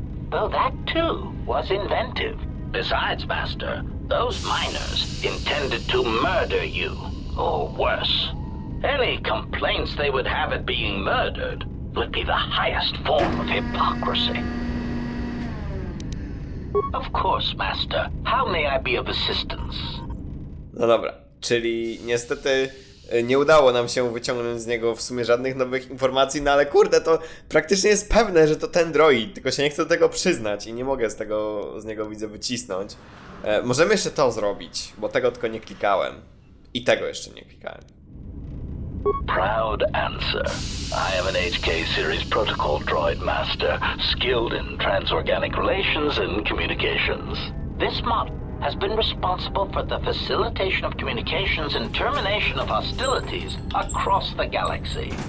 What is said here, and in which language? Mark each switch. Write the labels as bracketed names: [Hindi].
[English] Though that, too, was inventive. Besides, Master, those miners intended to murder you, or worse. Any complaints they would have at being murdered would be the highest form of hypocrisy. Of course, Master. How may I be of assistance? [Polish] No dobra, czyli niestety nie udało nam się wyciągnąć z niego w sumie żadnych nowych informacji, no ale kurde, to praktycznie jest pewne, że to ten droid, tylko się nie chcę do tego przyznać i nie mogę z niego widzę wycisnąć. Możemy jeszcze to zrobić, bo tego tylko nie klikałem. I tego jeszcze nie klikałem. [English] Proud answer. I am an HK series protocol droid master, skilled in transorganic relations and communications. This model has been responsible for the facilitation of communications and termination of hostilities across the galaxy.